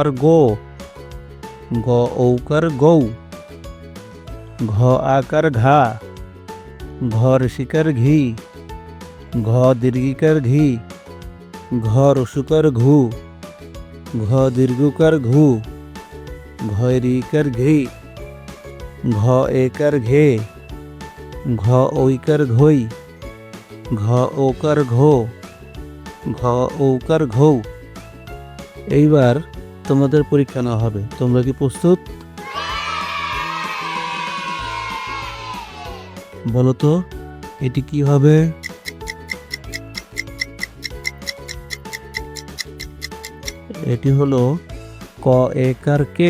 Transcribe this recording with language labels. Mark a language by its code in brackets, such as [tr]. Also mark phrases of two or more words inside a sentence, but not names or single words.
[bn] গো, গ ঔকার গৌ, ঘ আকার ঘা, ঘ রসিকার ঘি, ঘ দীর্ঘিকার ঘি, ঘ রসুকার ঘু, ঘ দীর্ঘকার ঘু, ঘ রিকার ঘি, ঘ একার ঘে, ঘ ঐকার ঘই, ঘ ওকার ঘো, ঘ ঔকার ঘৌ। এইবার তোমাদের পরীক্ষা নেওয়া হবে। তোমরা কি প্রস্তুত? বলো তো এটি কি হবে? এটি হলো ক একার কে।